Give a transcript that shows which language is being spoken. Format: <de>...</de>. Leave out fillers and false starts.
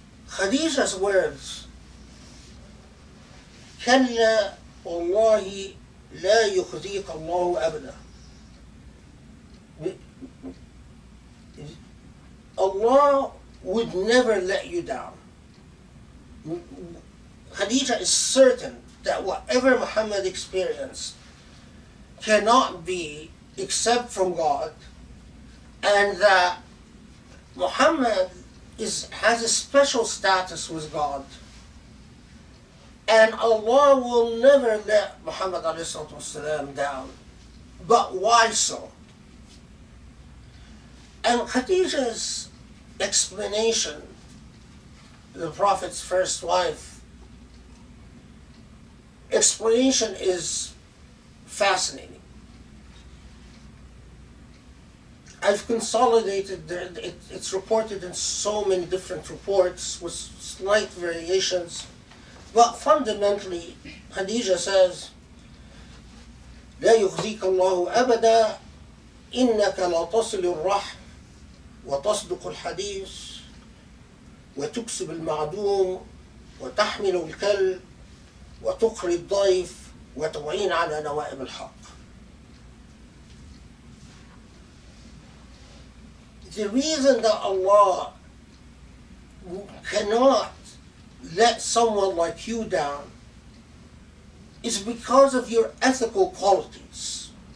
<en>Khadija's words,</en> <ar>كلا والله لا يخزيك الله أبدا.</ar> <en>Allah would never let you down. Khadija is certain that whatever Muhammad experienced cannot be except from God, and that Muhammad has a special status with God, and Allah will never let Muhammad ﷺ down. But why so? And Khadija's explanation, the Prophet's first wife, explanation is fascinating. I've consolidated, it's reported in so many different reports with slight variations, but fundamentally, Khadija says,</en> <ar>لا يخزيك الله أبدا, إنك لا تصل الرحم وتصدق الحديث وتكسب المعدوم وتحمل الكل وتقري الضيف وتعين على نوائب الحق.</ar> <en>The reason that Allah cannot let someone like you down is because of your ethical qualities.</en>